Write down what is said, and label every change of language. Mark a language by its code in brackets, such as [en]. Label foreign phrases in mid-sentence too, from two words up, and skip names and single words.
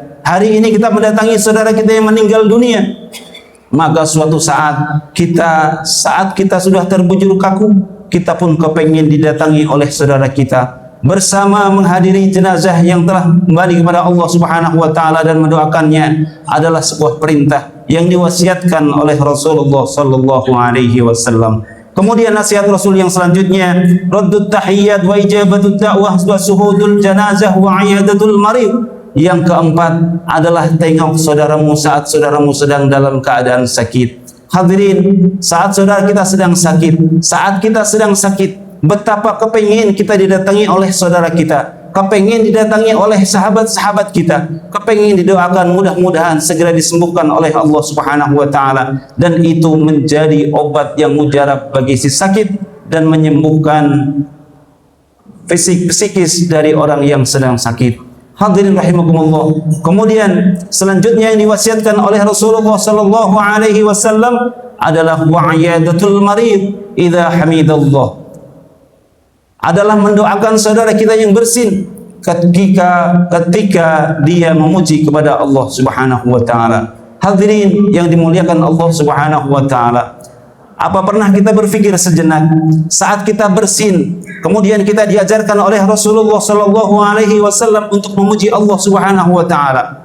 [id] Hari ini kita mendatangi saudara kita yang meninggal dunia, maka suatu saat kita sudah terbujur kaku, kita pun kepengin didatangi oleh saudara kita bersama menghadiri jenazah yang telah kembali kepada Allah [ar] سبحانه وتعالى [id] dan mendoakannya adalah sebuah perintah yang diwasiatkan oleh Rasulullah [ar] صلى الله عليه وسلم. [id] Kemudian nasihat Rasul yang selanjutnya, [ar] ردّ التحية وإجابة الدعوة وشهود الجنازة وعيادة المريض. [id] Yang keempat adalah tengok saudaramu saat saudaramu sedang dalam keadaan sakit. Hadirin, saat saudara kita sedang sakit, saat kita sedang sakit, betapa kepingin kita didatangi oleh saudara kita, kepingin didatangi oleh sahabat-sahabat kita, kepingin didoakan mudah-mudahan segera disembuhkan oleh Allah [ar] سبحانه وتعالى, [id] dan itu menjadi obat yang mujarab bagi si sakit dan menyembuhkan psikis dari orang yang sedang sakit. Hadirin rahimakumullah. Kemudian selanjutnya yang diwasiatkan oleh Rasulullah [ar] صلى الله عليه وسلم [id] adalah [ar] وعيادة المريض إذا حمد الله. [id] Adalah mendoakan saudara kita yang bersin ketika dia memuji kepada Allah [ar] سبحانه وتعالى. [id] Hadirin yang dimuliakan Allah [ar] سبحانه وتعالى, [id] apa pernah kita berpikir sejenak saat kita bersin, kemudian kita diajarkan oleh Rasulullah [ar] صلى الله عليه وسلم [id] untuk memuji Allah [ar] سبحانه وتعالى?